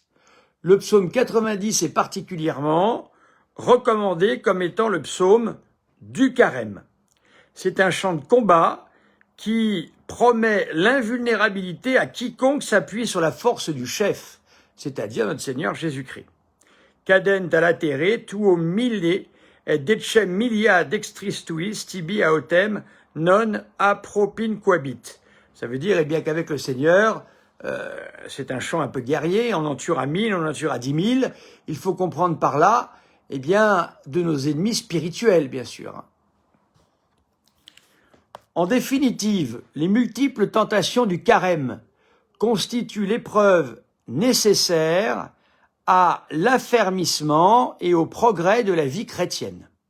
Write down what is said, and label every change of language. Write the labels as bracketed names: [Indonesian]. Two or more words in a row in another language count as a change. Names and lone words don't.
[French] Le psaume 90 est particulièrement recommandé comme étant le psaume du carême. C'est un chant de combat qui promet l'invulnérabilité à quiconque s'appuie sur la force du chef, c'est-à-dire notre Seigneur Jésus-Christ. [Latin] Cadent a latere, tuo mille et decem milia dextris tuis, tibi aotem non apropinquabit. [French] Ça veut dire, eh bien, qu'avec le Seigneur, c'est un chant un peu guerrier, on en tuera 1000, on en tuera 10 000. Il faut comprendre par là, eh bien, de nos ennemis spirituels, bien sûr. En définitive, les multiples tentations du carême constituent l'épreuve nécessaire à l'affermissement et au progrès de la vie chrétienne.